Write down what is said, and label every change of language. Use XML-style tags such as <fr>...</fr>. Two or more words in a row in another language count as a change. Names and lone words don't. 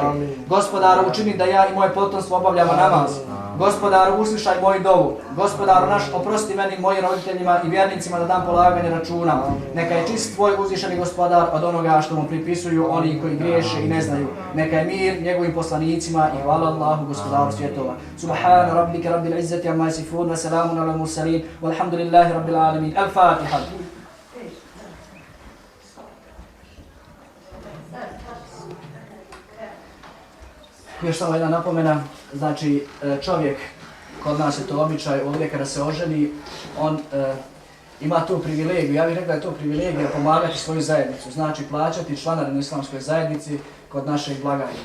<bs>Gospodaru, učini da ja i moje potomstvo obavljamo namaz. Gospodaru, uslišaj moju dovu. Gospodaru naš, oprosti meni i mojim roditeljima i vjernicima na dan polaganja računa. Neka je čist tvoj uzvišeni gospodar od onoga što mu pripisuju oni koji griješe i ne znaju. Neka je mir njegovim poslanicima i hvala Allahu gospodaru svjetova.</bs> <ar>سبحان ربك رب العزة عما يصفون وسلام على المرسلين والحمد لله رب العالمين.</ar> <bs>Al-Fatiha. Još samo jedna napomena, znači čovjek, kod nas je to običaj, ovdje kada se oženi, on ima tu privilegiju, ja bih rekla da je to privilegija pomagati svoju zajednicu, znači plaćati članarinu islamskoj zajednici kod našeg blagajnika.</bs>